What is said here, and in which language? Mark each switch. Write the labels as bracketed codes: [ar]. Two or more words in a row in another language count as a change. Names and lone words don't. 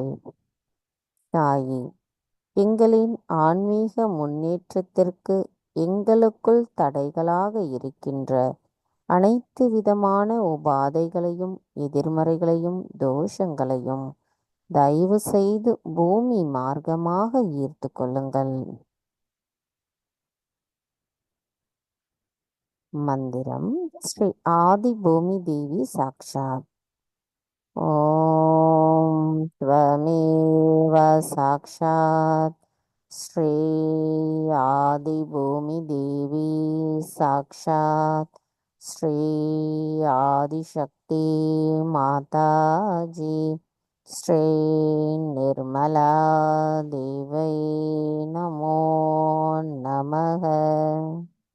[ta] தாயே, எங்களின் ஆன்மீக முன்னேற்றத்திற்கு எங்களுக்குள் தடைகளாக இருக்கின்ற அனைத்து விதமான உபாதைகளையும் எதிர்மறைகளையும் தோஷங்களையும் தயவு செய்து பூமி மார்க்கமாக ஈர்த்து கொள்ளுங்கள். [sa] मन्त्रम् श्री आदि भूमि देवी साक्षात्. ஓம் त्वमेव साक्षात् श्री आदि भूमि देवी साक्षात् श्री आदिशक्ति माताजी श्री निर्मला देवै नमो नमः।